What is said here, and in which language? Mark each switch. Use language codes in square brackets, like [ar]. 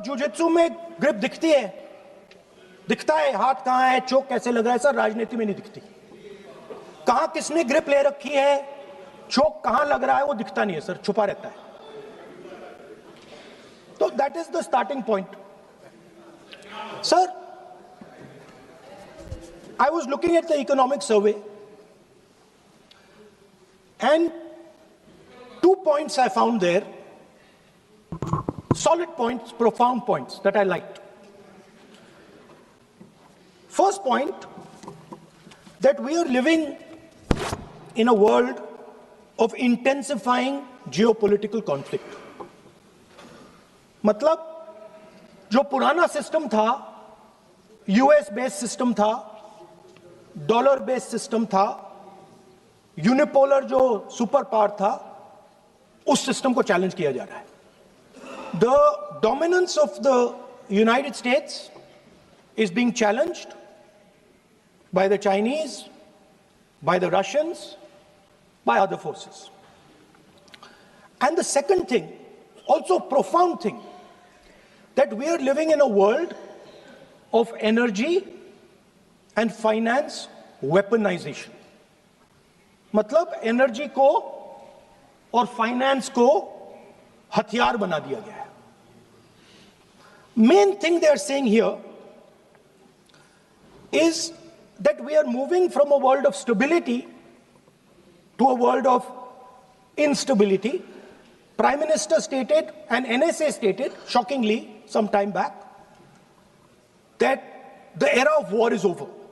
[hi] Jujitsu में grip दिखता है हाथ कहां है, चोक कैसे लग रहा है सर, राजनीति में नहीं दिखती। कहां किसने ग्रिप ले रखी है, चोक कहां लग रहा है, वो दिखता नहीं है सर, छुपा रहता है। [en] तो that is the starting point. [hi] Sir, [en] I was looking at the economic survey and 2 points I found there, solid points, profound points that I liked. First point, that we are living in a world of intensifying geopolitical conflict. [hi] मतलब जो पुराना system था, US based system था, dollar based system था, unipolar जो super power था, उस system को चैलेंज किया जा रहा है। [en] The dominance of the United States is being challenged by the Chinese, by the Russians, by other forces. And the second thing, also profound thing, that we are living in a world of energy and finance weaponization. [hi] मतलब energy को और finance को हथियार बना दिया गया है। [en] Main thing they are saying here is that we are moving from a world of stability to a world of instability. Prime Minister stated and NSA stated, shockingly, some time back, that the era of war is over.